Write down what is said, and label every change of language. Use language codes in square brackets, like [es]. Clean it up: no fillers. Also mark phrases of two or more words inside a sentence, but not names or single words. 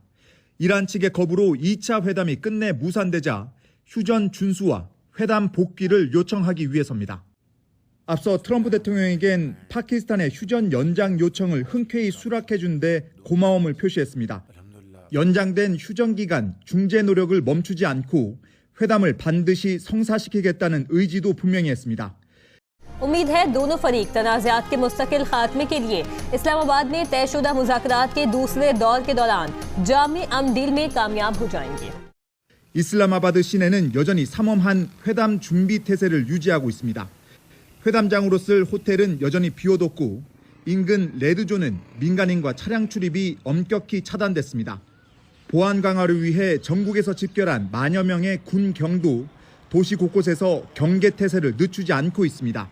[ko] 이란 측의 거부로 2차 회담이 끝내 무산되자 휴전 준수와 회담 복귀를 요청하기 위해서입니다. 앞서 트럼프 대통령에겐 파키스탄의 휴전 연장 요청을 흔쾌히 수락해준 데 고마움을 표시했습니다. 연장된 휴전 기간 중재 노력을 멈추지 않고 회담을 반드시 성사시키겠다는 의지도 분명히 했습니다. [ur] امید ہے دونوں فریق تنازعات کے مستقل خاتمے کے لیے اسلام آباد میں طے شدہ مذاکرات کے دوسرے دور کے دوران جامع امن ڈیل میں کامیاب ہو جائیں گے. [ko] 이슬람아바드 시내는 여전히 삼엄한 회담 준비 태세를 유지하고 있습니다. 회담장으로 쓸 호텔은 여전히 비워뒀고 인근 레드존은 민간인과 차량 출입이 엄격히 차단됐습니다. 보안 강화를 위해 전국에서 집결한 만여 명의 군 경도 도시 곳곳에서 경계 태세를 늦추지 않고 있습니다.